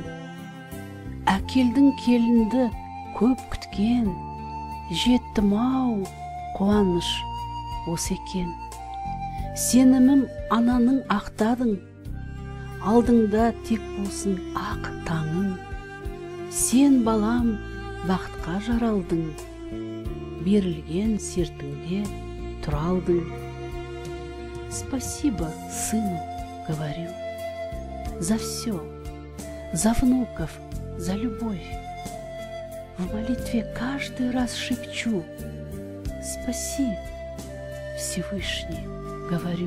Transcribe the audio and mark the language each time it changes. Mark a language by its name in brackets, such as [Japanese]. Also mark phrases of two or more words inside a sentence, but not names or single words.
[Kazakh] Әкелдің келінді көп күткен, жеттім ау қуаныш осы екен. Сенімім ананың ақтадың, алдыңда тек болсын ақ таңың. Сен балам бақытқа жаралдың, берілген сертіңде тұра алдың. [Russian] Спасибо сыну, говорю, за все, за внуков, за любовь. В молитве каждый раз шепчу: спаси, Всевышний, говорю.